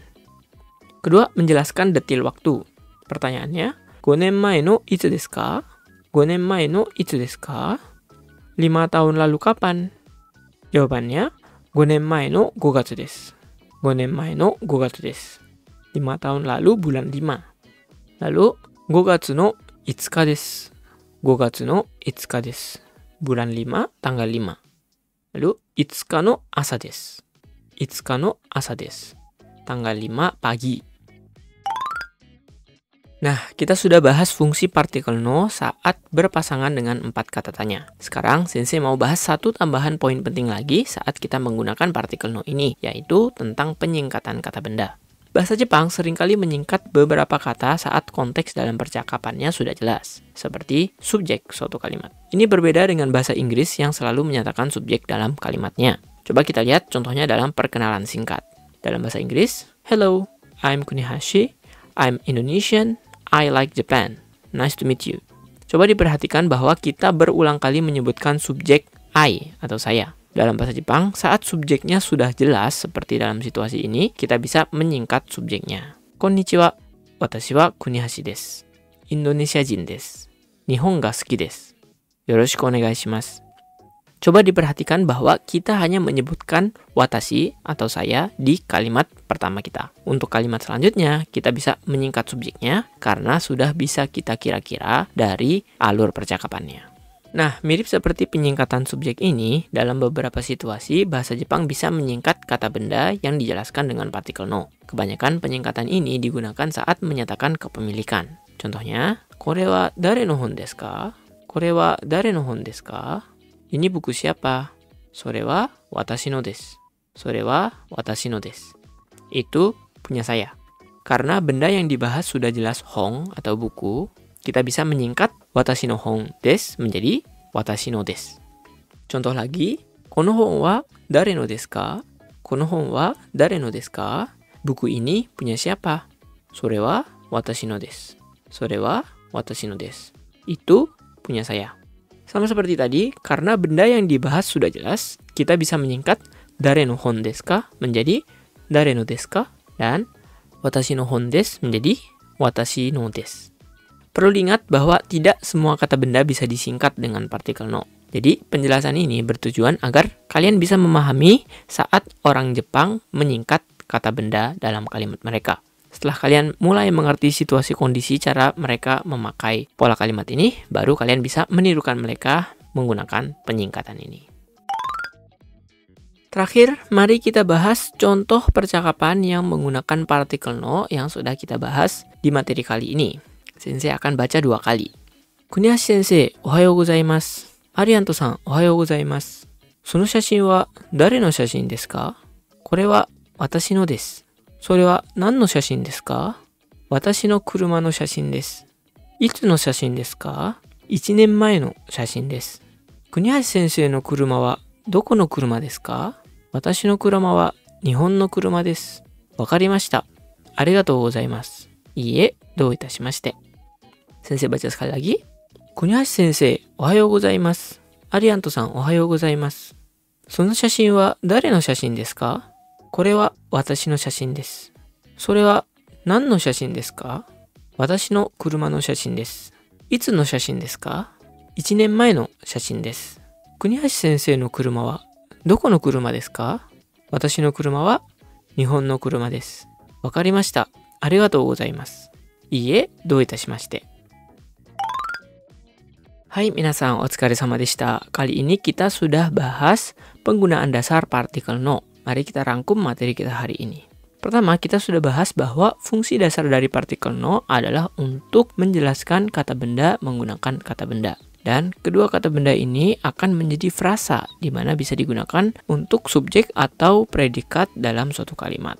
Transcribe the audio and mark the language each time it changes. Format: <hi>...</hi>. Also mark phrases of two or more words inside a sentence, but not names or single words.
<id>Kedua, menjelaskan detil waktu.</id> <ja>Pertanyaannya, 5 年前のいつですか? 5年前のいつですか?</ja> <id>5 tahun lalu kapan?</id> <ja>Jawabannya, 5 年前の5月です。5年前の5月です。</ja> <id>5 tahun lalu bulan 5.</id> <ja>Lalu, 5 月の5日です。5月の5日です。</ja> <id>bulan 5, tanggal 5.</id> <ja>Lalu, 5 日の朝です。5日の朝です。</ja> <id>tanggal 5 pagi. Nah, kita sudah bahas fungsi partikel no saat berpasangan dengan 4 kata tanya. Sekarang, Sensei mau bahas satu tambahan poin penting lagi saat kita menggunakan partikel no ini, yaitu tentang penyingkatan kata benda. Bahasa Jepang seringkali menyingkat beberapa kata saat konteks dalam percakapannya sudah jelas, seperti subjek suatu kalimat. Ini berbeda dengan bahasa Inggris yang selalu menyatakan subjek dalam kalimatnya. Coba kita lihat contohnya dalam perkenalan singkat. Dalam bahasa Inggris,</id> <en>hello, I'm Kunihashi, I'm Indonesian, I like Japan. Nice to meet you.</en> <id>Coba diperhatikan bahwa kita berulang kali menyebutkan subjek I atau saya. Dalam bahasa Jepang, saat subjeknya sudah jelas seperti dalam situasi ini, kita bisa menyingkat subjeknya.</id> <ja>こんにちは、私は国橋です。インドネシア人です. 日本が好きです。よろしくお願いします.</ja> <id>Coba diperhatikan bahwa kita hanya menyebutkan watashi atau saya di kalimat pertama kita. Untuk kalimat selanjutnya, kita bisa menyingkat subjeknya karena sudah bisa kita kira-kira dari alur percakapannya. Nah, mirip seperti penyingkatan subjek ini, dalam beberapa situasi bahasa Jepang bisa menyingkat kata benda yang dijelaskan dengan partikel no. Kebanyakan penyingkatan ini digunakan saat menyatakan kepemilikan. Contohnya,</id> <ja>"これは誰の本ですか?" "これは誰の本ですか?"</ja> <id>Ini buku siapa?</id> <ja>"それは私のです." "それは私のです."</ja> <id>Itu punya saya. Karena benda yang dibahas sudah jelas hong atau buku, kita bisa menyingkat</id> <ja>私の本です</ja> <id>menjadi</id> <ja>私のです.</ja> <id>Contoh lagi,</id> <ja>"この本は誰のですか?" "この本は誰のですか?"</ja> <id>Buku ini punya siapa?</id> <ja>"それは私のです." "それは私のです."</ja> <id>Itu punya saya. Sama seperti tadi, karena benda yang dibahas sudah jelas, kita bisa menyingkat</id> <ja>誰の本ですか</ja> <id>menjadi</id> <ja>誰のですか,</ja> <id>dan</id> <ja>私の本です</ja> <id>menjadi</id> <ja>私のです.</ja> <id>Perlu diingat bahwa tidak semua kata benda bisa disingkat dengan partikel no. Jadi, penjelasan ini bertujuan agar kalian bisa memahami saat orang Jepang menyingkat kata benda dalam kalimat mereka. Setelah kalian mulai mengerti situasi kondisi cara mereka memakai pola kalimat ini, baru kalian bisa menirukan mereka menggunakan penyingkatan ini. Terakhir, mari kita bahas contoh percakapan yang menggunakan partikel no yang sudah kita bahas di materi kali ini. Sensei akan baca 2 kali.</id> <ja>"国橋先生、おはようございます. アリアントさん、おはようございます. その写真は誰の写真ですか？これは私のです. それは何の写真ですか? 私の車の写真です。いつの写真ですか? 1年前の写真です。国橋先生の車はどこの車ですか? 私の車は日本の車です。わかりました。ありがとうございます。いいえ、どういたしまして。</ja> <id>先生、baca sekali lagi.</id> <ja>国橋先生、おはようございます。アリアントさん、おはようございます。その写真は誰の写真ですか? これは私の写真です。それは何の写真ですか? 私の車の写真です。いつの写真ですか? 1年前の写真です。国橋先生の車はどこの車ですか? 私の車は日本の車です。わかりました。ありがとうございます。いいえ、どういたしまして。はい皆さん、お疲れ様でした.</ja> <id>Kali ini kita sudah bahas penggunaan dasar partikel no. Mari kita rangkum materi kita hari ini. Pertama, kita sudah bahas bahwa fungsi dasar dari partikel no adalah untuk menjelaskan kata benda menggunakan kata benda. Dan kedua kata benda ini akan menjadi frasa, di mana bisa digunakan untuk subjek atau predikat dalam suatu kalimat.</id>